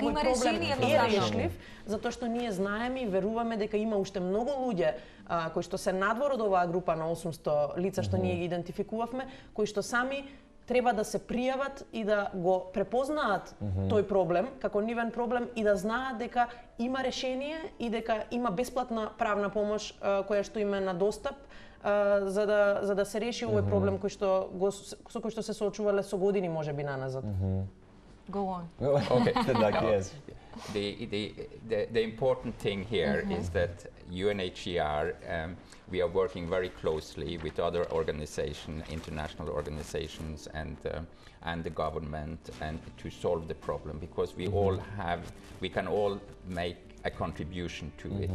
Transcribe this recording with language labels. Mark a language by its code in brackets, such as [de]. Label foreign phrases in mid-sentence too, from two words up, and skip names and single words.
[mk] овој проблем е решлив, затоа што ние знаеме и веруваме дека има уште многу луѓе кои што се надвор од оваа група на 800 лица што ние ги идентификувавме, кои што сами треба да се пријават и да го препознаат тој проблем како нивен проблем и да знаат дека има решение и дека има бесплатна правна помош која што им е на достап за да се реши овој проблем со кој што се соочувале со години можеби наназад. [en] Go on. Okay, yes. The important thing here is that UNHCR, we are working very closely with other organizations, international organizations, and the government, and to solve the problem, because we can all make a contribution to it.